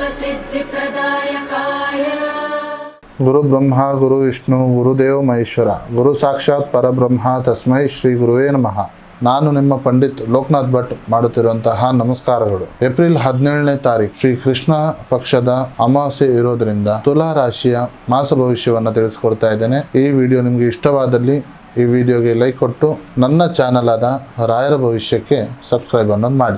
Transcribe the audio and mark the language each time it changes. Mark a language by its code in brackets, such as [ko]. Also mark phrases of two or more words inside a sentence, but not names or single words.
[sa] सिद्धिप्रदायकाय गुरु ब्रह्मा गुरु विष्णु गुरुदेव महेश्वर गुरु साक्षाತ್ ಪರಬ್ರಹ್ಮ ತಸ್ಮೈ ಶ್ರೀ ಗುರುವೇ ನಮಃ. [kn] ನಾನು ನಿಮ್ಮ ಪಂಡಿತ್ ಲೋಕನಾಥ್ ಭಟ್ ಮಾಡುತ್ತಿರುವಂತಹ ನಮಸ್ಕಾರಗಳು. ಏಪ್ರಿಲ್ 17ನೇ ತಾರೀಕು ಶ್ರೀ ಕೃಷ್ಣ ಪಕ್ಷದ ಅಮಾವಾಸ್ಯೆ ಇರೋದ್ರಿಂದ ತುಲಾ ರಾಶಿಯ ಮಾಸ ಭವಿಷ್ಯವನ್ನು ತಿಳಿಸ್ಕೊಡ್ತಾ ಇದ್ದೇನೆ. ಈ ವಿಡಿಯೋ ನಿಮಗೆ ಇಷ್ಟವಾದಲ್ಲಿ ಈ ವಿಡಿಯೋಗೆ ಲೈಕ್ ಕೊಟ್ಟು ನನ್ನ ಚಾನಲ್ ಆದ ರಾಯರ ಭವಿಷ್ಯಕ್ಕೆ ಸಬ್ಸ್ಕ್ರೈಬ್ ಅನ್ನೋದು ಮಾಡಿ.